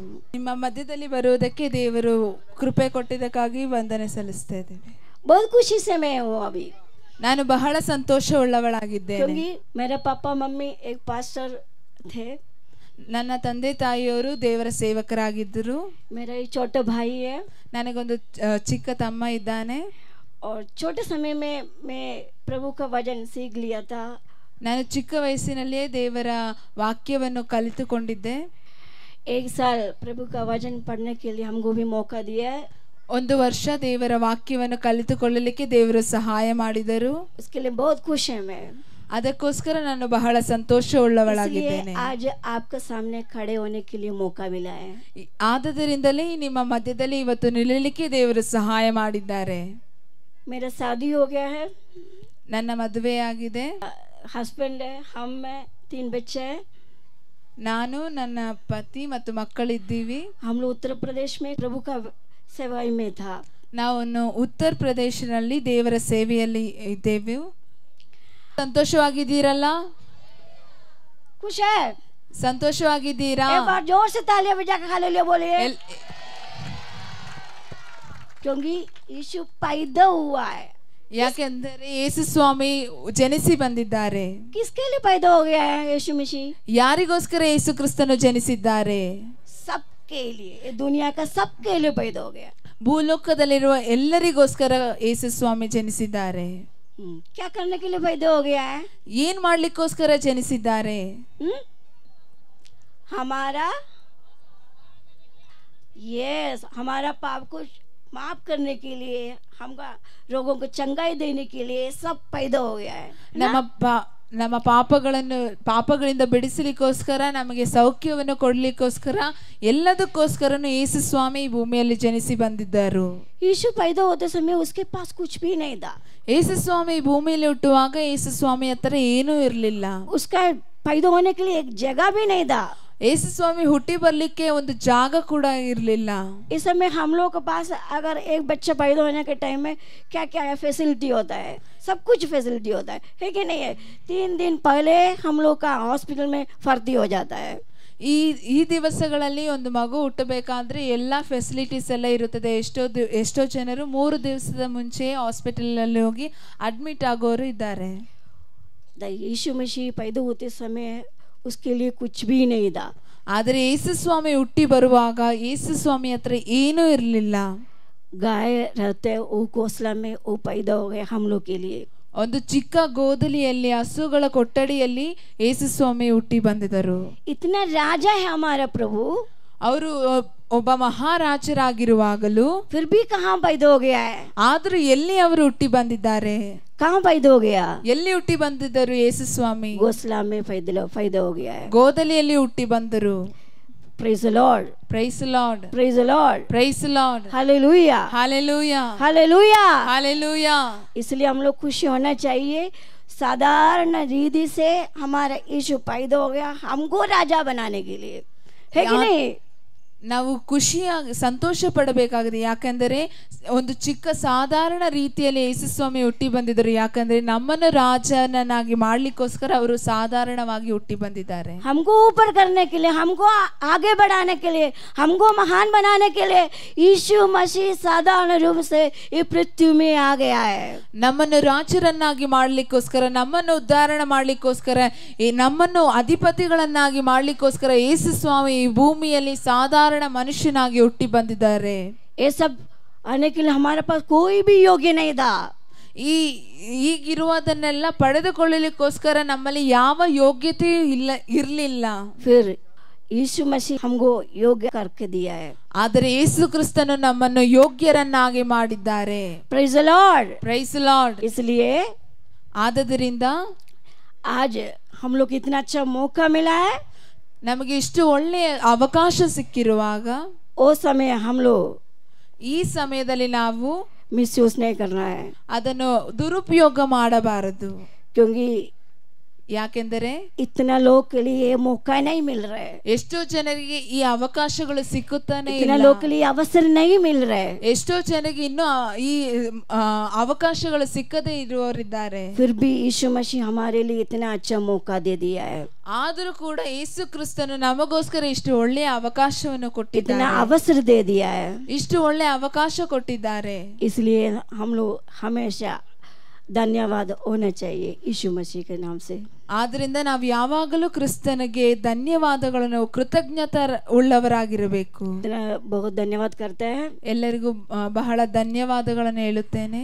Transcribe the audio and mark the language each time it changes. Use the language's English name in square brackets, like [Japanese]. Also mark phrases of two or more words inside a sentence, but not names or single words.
[Kannada] ನಿಮ್ಮ ಮಧ್ಯದಲ್ಲಿ ಬರುವುದಕ್ಕೆ ದೇವರು ಕೃಪೆ ಕೊಟ್ಟಿದ್ದಕ್ಕಾಗಿ ವಂದನೆ ಸಲ್ಲಿಸ್ತಾ ಇದ್ದೇವೆ. [Hindi] बहुत खुशी से मैं हूँ अभी। [Kannada] ನಾನು ಬಹಳ ಸಂತೋಷವುಳ್ಳವಳಾಗಿದ್ದೇನೆ. [Hindi] क्योंकि मेरे पापा मम्मी एक पास्टर थे। [Kannada] ನನ್ನ ತಂದೆ ತಾಯಿಯವರು ದೇವರ ಸೇವಕರಾಗಿದ್ದರು. [Hindi] मेरा एक छोटा भाई है। [Kannada] ನನಗೊಂದು ಚಿಕ್ಕ ತಮ್ಮ ಇದ್ದಾನೆ. [Hindi] और छोटे समय में मैं प्रभु का वचन सीख लिया था। [Kannada] ನಾನು ಚಿಕ್ಕ ವಯಸ್ಸಿನಲ್ಲಿಯೇ ದೇವರ ವಾಕ್ಯವನ್ನು ಕಲಿತುಕೊಂಡಿದ್ದೆ. [Hindi] एक साल प्रभु का वचन पढ़ने के लिए हमको भी मौका दिया है। [Kannada] ಒಂದು ವರ್ಷ ದೇವರ ವಾಕ್ಯವನ್ನು ಕಲಿತುಕೊಳ್ಳಲಿಕ್ಕೆ ದೇವರು ಸಹಾಯ ಮಾಡಿದರು. [Hindi] उसके लिए बहुत खुश है मैं। [Kannada] ಅದಕ್ಕೋಸ್ಕರ ನಾನು ಬಹಳ ಸಂತೋಷವುಳ್ಳವಳಾಗಿದ್ದೇನೆ. [Hindi] आज आपके सामने खड़े होने के लिए मौका मिला है। [Kannada] ಆದದರಿಂದಲೇ ನಿಮ್ಮ ಮಧ್ಯದಲ್ಲಿ ಇವತ್ತು ನಿಲ್ಲಲಿಕ್ಕೆ ದೇವರು ಸಹಾಯ ಮಾಡಿದ್ದಾರೆ. [Hindi] मेरा शादी हो गया है। [Kannada] ನನ್ನ ಮದುವೆಯಾಗಿದೆ. [Hindi] हस्बैंड है, हम है, 3 बच्चे हैं। [Kannada] ನಾನು ನನ್ನ ಪತಿ ಮತ್ತು ಮಕ್ಕಳಿದ್ದೀವಿ. [Hindi] हम लोग उत्तर प्रदेश में प्रभु का सेवाई में था। [Kannada] ನಾವು ಉತ್ತರ ಪ್ರದೇಶದಲ್ಲಿ ದೇವರ ಸೇವೆಯಲ್ಲಿ ಇದ್ದೇವೆ. ಸಂತೋಷವಾಗಿದ್ದೀರಲ್ಲ? [Hindi] खुश है? [Kannada] ಸಂತೋಷವಾಗಿದ್ದೀರಾ? [Hindi] एक बार जोर से तालियां बजा के हालेलुया बोलिए। क्योंकि यीशु पैदा हुआ है। [Kannada] ಯಾಕೆಂದರೆ ಯೇಸು ಸ್ವಾಮಿ ಜನಿಸಿ ಬಂದಿದ್ದಾರೆ. [Hindi] किसके लिए पैदा हो गया है यीशु मसीह? [Kannada] ಯಾರಿಗೋಸ್ಕರ ಯೇಸು ಕ್ರಿಸ್ತನು ಜನಿಸಿದ್ದಾರೆ? [Hindi] सबके लिए, दुनिया का सबके लिए पैदा हो गया। [Kannada] ಭೂಲೋಕದಲ್ಲಿರುವ ಎಲ್ಲರಿಗೋಸ್ಕರ ಯೇಸು ಸ್ವಾಮಿ ಜನಿಸಿದ್ದಾರೆ. [Hindi] क्या करने के लिए पैदा हो गया है? [Kannada] ಏನ್ ಮಾಡ್ಲಿಕ್ಕೋಸ್ಕರ ಜನಿಸಿದ್ದಾರೆ? [Hindi] हमारा पाप को माफ करने के लिए, हमका रोगों को चंगाई देने के लिए सब पैदा हो गया है। [Kannada] ನಮ್ಮ ಪಾಪಗಳಿಂದ ಬಿಡಿಸಲಿಕ್ಕೋಸ್ಕರ, ನಮಗೆ ಸೌಖ್ಯವನ್ನು ಕೊಡ್ಲಿಕ್ಕೋಸ್ಕರ, ಎಲ್ಲದಕ್ಕೋಸ್ಕರನು ಯೇಸು ಸ್ವಾಮಿ ಈ ಭೂಮಿಯಲ್ಲಿ ಜನಿಸಿ ಬಂದಿದ್ದರು. [Hindi] यीशु पैदा होते समय उसके पास कुछ भी नहीं था। [Kannada] ಯೇಸು ಸ್ವಾಮಿ ಭೂಮಿಯಲ್ಲಿ ಹುಟ್ಟುವಾಗ ಯೇಸು ಸ್ವಾಮಿ ಹತ್ರ ಏನೂ ಇರಲಿಲ್ಲ. [Hindi] उसका पैदा होने के लिए एक जगह भी नहीं था। [Kannada] ಯೇಸು ಸ್ವಾಮಿ ಹುಟ್ಟಿ ಬರ್ಲಿಕ್ಕೆ ಒಂದು ಜಾಗ ಕೂಡ ಇರಲಿಲ್ಲ. [Hindi] इस समय हम लोग के पास अगर एक बच्चा पैदा होने के टाइम में क्या क्या है फैसिलिटी होता है, सब कुछ फैसिलिटी होता है कि नहीं है? 3 दिन पहले हम लोग का हॉस्पिटल में भर्ती हो जाता है। [Kannada] ಈ ದಿವಸಗಳಲ್ಲಿ ಒಂದು ಮಗು ಹುಟ್ಟಬೇಕಾದ್ರೆ ಎಲ್ಲ ಫೆಸಿಲಿಟೀಸ್ ಎಲ್ಲ ಇರುತ್ತದೆ. ಎಷ್ಟೋ ಜನರು 3 ದಿವಸದ ಮುಂಚೆ ಹಾಸ್ಪಿಟಲ್ ಅಲ್ಲಿ ಹೋಗಿ ಅಡ್ಮಿಟ್ ಆಗೋರು ಇದ್ದಾರೆ. [Hindi] यीशु मसीह पैदा होते समय उसके लिए कुछ भी नहीं था। [Kannada] ಆದರೆ ಯೇಸು ಸ್ವಾಮಿ ಹುಟ್ಟಿ ಬರುವಾಗ ಯೇಸು ಸ್ವಾಮಿ ಹತ್ರ ಏನೂ ಇರಲಿಲ್ಲ. [Hindi] गाय रहते वो घोंसला में वो पैदा हो गए हम लोग के लिए। [Kannada] ಒಂದು ಚಿಕ್ಕ ಗೋದಲಿಯಲ್ಲಿ, ಹಸುಗಳ ಕೊಠಡಿಯಲ್ಲಿ ಯೇಸು ಸ್ವಾಮಿ ಹುಟ್ಟಿ ಬಂದಿದ್ದರು. [Hindi] इतना राजा है हमारा प्रभु। [Kannada] ಅವರು ಒಬ್ಬ ಮಹಾರಾಜರಾಗಿರುವಾಗಲೂ [Hindi] फिर भी कहाँ पैदा हो गया है? [Kannada] ಆದರೂ ಎಲ್ಲಿ ಅವರು ಹುಟ್ಟಿ ಬಂದಿದ್ದಾರೆ? [Hindi] कहाँ पैदा हो गया? [Kannada] ಎಲ್ಲಿ ಹುಟ್ಟಿ ಬಂದಿದ್ದರು ಯೇಸು ಸ್ವಾಮಿ? [Hindi] घोंसला में पैदा हो गया है। [Kannada] ಗೋದಲಿಯಲ್ಲಿ ಹುಟ್ಟಿ ಬಂದರು. [English] Praise the Lord. Praise the Lord. Praise the Lord. Praise the Lord. Hallelujah. Hallelujah. Hallelujah. Hallelujah. [Hindi] इसलिए हम लोग खुशी होना चाहिए। साधारण रीति से हमारा यीशु पैदा हो गया हमको राजा बनाने के लिए, है कि नहीं? [Kannada] ನಾವು ಖುಷಿಯಾಗಿ ಸಂತೋಷ ಪಡಬೇಕಾಗಿದೆ. ಯಾಕಂದರೆ ಒಂದು ಚಿಕ್ಕ ಸಾಧಾರಣ ರೀತಿಯಲ್ಲಿ ಯೇಸು ಸ್ವಾಮಿ ಹುಟ್ಟಿ ಬಂದಿದ್ದರು. ಯಾಕಂದ್ರೆ ನಮ್ಮನ್ನು ರಾಜನನ್ನಾಗಿ ಮಾಡ್ಲಿಕ್ಕೋಸ್ಕರ ಅವರು ಸಾಧಾರಣವಾಗಿ ಹುಟ್ಟಿ ಬಂದಿದ್ದಾರೆ. [Hindi] हमको ऊपर करने के लिए, हमको आगे बढ़ाने के लिए, हमको महान बनाने के लिए यीशु मसीह साधारण रूप से इस पृथ्वी में आ गया है. [Kannada] ನಮ್ಮನ್ನು ರಾಜರನ್ನಾಗಿ ಮಾಡ್ಲಿಕ್ಕೋಸ್ಕರ, ನಮ್ಮನ್ನು ಉದ್ಧಾರ ಮಾಡ್ಲಿಕ್ಕೋಸ್ಕರ, ನಮ್ಮನ್ನು ಅಧಿಪತಿಗಳನ್ನಾಗಿ ಮಾಡ್ಲಿಕ್ಕೋಸ್ಕರ ಯೇಸು ಸ್ವಾಮಿ ಈ ಭೂಮಿಯಲ್ಲಿ ಸಾಧಾರಣ ಮನುಷ್ಯನಾಗಿ ಹುಟ್ಟಿ ಬಂದಿದ್ದಾರೆ. [Hindi] ये सब आने के लिए हमारे पास कोई भी योग्य नहीं था. [Kannada] ಈಗಿರುವುದನ್ನೆಲ್ಲ ಪಡೆದುಕೊಳ್ಳಲಿಕ್ಕೋಸ್ಕರ ನಮ್ಮಲ್ಲಿ ಯಾವ ಯೋಗ್ಯತೆಯೂ ಇರಲಿಲ್ಲ. [Hindi] फिर यीशु मसीह हमको योग्य करके दिया है. [Kannada] ಆದರೆ ಯೇಸು ಕ್ರಿಸ್ತನು ನಮ್ಮನ್ನು ಯೋಗ್ಯರನ್ನಾಗಿ ಮಾಡಿದ್ದಾರೆ. [English] Praise the Lord. Praise the Lord. [Hindi] इसलिए [Kannada] ಆದದರಿಂದ [Hindi] आज हम लोग इतना अच्छा मौका मिला है. [Kannada] ನಮಗೆ ಇಷ್ಟು ಒಳ್ಳೆಯ ಅವಕಾಶ ಸಿಕ್ಕಿರುವಾಗ [Hindi] वो समय हम लोग [Kannada] ಈ ಸಮಯದಲ್ಲಿ ನಾವು [Hindi] मिसयूज नहीं करना है. [Kannada] ಅದನ್ನು ದುರುಪಯೋಗ ಮಾಡಬಾರದು. [Hindi] क्योंकि [Kannada] ಯಾಕೆಂದರೆ [Hindi] इतना लोग के लिए ये मौका नहीं मिल रहा है. [Kannada] ಎಷ್ಟೋ ಜನರಿಗೆ ಈ ಅವಕಾಶಗಳು ಸಿಕ್ಕುತ್ತಾನೆ [Hindi] इतना [Kannada] ಇಲ್ಲ. [Hindi] लोग के लिए अवसर नहीं मिल रहा है. [Kannada] ಎಷ್ಟೋ ಜನರಿಗೆ ಇನ್ನೂ ಈ ಅವಕಾಶಗಳು ಸಿಕ್ಕದೇ ಇರುವವರಿದ್ದಾರೆ. [Hindi] फिर भी यीशु मसीह हमारे लिए इतना अच्छा मौका दे दिया है. [Kannada] ಆದರೂ ಕೂಡ ಯೇಸು ಕ್ರಿಸ್ತನು ನಮಗೋಸ್ಕರ ಇಷ್ಟು ಒಳ್ಳೆಯ ಅವಕಾಶವನ್ನು [Hindi] इतना [Kannada] ಕೊಟ್ಟಿದ್ದಾರೆ. [Hindi] अवसर दे दिया है. [Kannada] ಇಷ್ಟು ಒಳ್ಳೆಯ ಅವಕಾಶ ಕೊಟ್ಟಿದ್ದಾರೆ. [Hindi] इसलिए हम लोग हमेशा धन्यवाद होना चाहिए यीशु मसीह के नाम से. [Kannada] ಆದ್ರಿಂದ ನಾವು ಯಾವಾಗಲೂ ಕ್ರಿಸ್ತನಿಗೆ ಧನ್ಯವಾದಗಳನ್ನು ಕೃತಜ್ಞತಾ ಉಳ್ಳವರಾಗಿರಬೇಕು. [Hindi] इतना बहुत धन्यवाद करते हैं. [Kannada] ಎಲ್ಲರಿಗೂ ಬಹಳ ಧನ್ಯವಾದಗಳನ್ನು ಹೇಳುತ್ತೇನೆ.